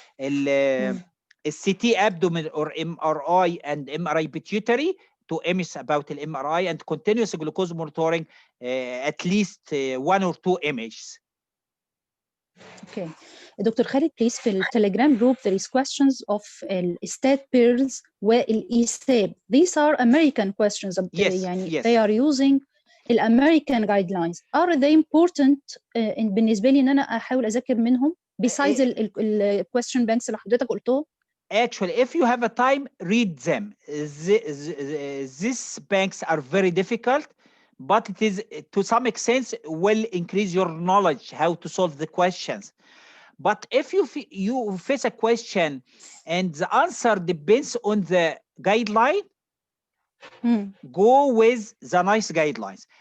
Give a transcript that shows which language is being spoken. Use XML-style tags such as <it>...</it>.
<en>CT abdomen or MRI and MRI pituitary to image about the MRI, and continuous glucose monitoring, at least 1 or 2 images. Okay. Dr. Khalid, please,</en> <ar>في التليجرام</ar> <en>group there is questions of stat pairs</en> <ar>والإيساب.</ar> <en>These are American questions. Yes. They are using American guidelines. Are they important</en> <ar>بالنسبة لي إن أنا أحاول أذاكر منهم</ar> <en>besides</en> <ar>ال</ar> <en>question banks</en> <ar>اللي حضرتك قلتهم؟</ar> <en>Actually, if you have a time, read them. These banks are very difficult, but it is to some extent will increase your knowledge how to solve the questions. But if you face a question and the answer depends on the guideline, go with the nice guidelines.</en>